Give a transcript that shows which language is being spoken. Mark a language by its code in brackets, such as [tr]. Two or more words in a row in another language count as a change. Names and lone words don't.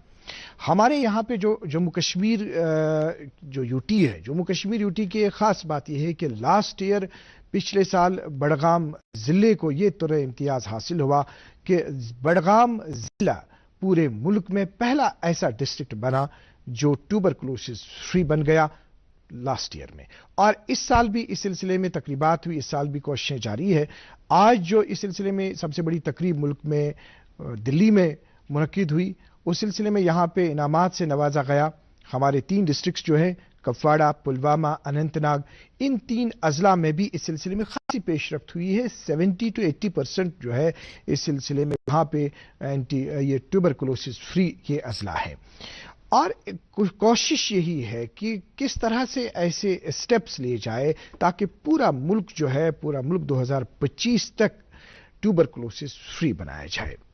[ur] ہمارے یہاں پہ جو جموں کشمیر جو یوٹی ہے، جموں کشمیر یوٹی کی ایک خاص بات یہ ہے کہ [en] last year [ur] پچھلے سال بڑگام ضلع کو یہ طرح امتیاز حاصل ہوا کہ بڑگام ضلع پورے ملک میں پہلا ایسا ڈسٹرکٹ بنا جو ٹیوبرکلوسس فری بن گیا [en] last year [ur] میں۔ اور اس سال بھی اس سلسلے میں تقریبات ہوئی، اس سال بھی کوششیں جاری ہے۔ آج جو اس سلسلے میں سب سے بڑی تقریب ملک میں دلی میں منعقد ہوئی، اس سلسلے میں یہاں پہ انعامات سے نوازا گیا۔ ہمارے 3 ڈسٹرکٹس جو ہیں کپواڑہ، پلوامہ، اننت ناگ، ان 3 اضلاع میں بھی اس سلسلے میں خاصی پیش رفت ہوئی ہے۔ [en] 70 to 80% [ur] جو ہے اس سلسلے میں وہاں پہ یہ ٹیوبرکلوسس فری یہ اضلاع ہے۔ اور کوشش یہی ہے کہ کس طرح سے ایسے اسٹیپس لیے جائے تاکہ پورا ملک جو ہے، پورا ملک 2025 تک ٹیوبرکلوسس فری بنایا جائے۔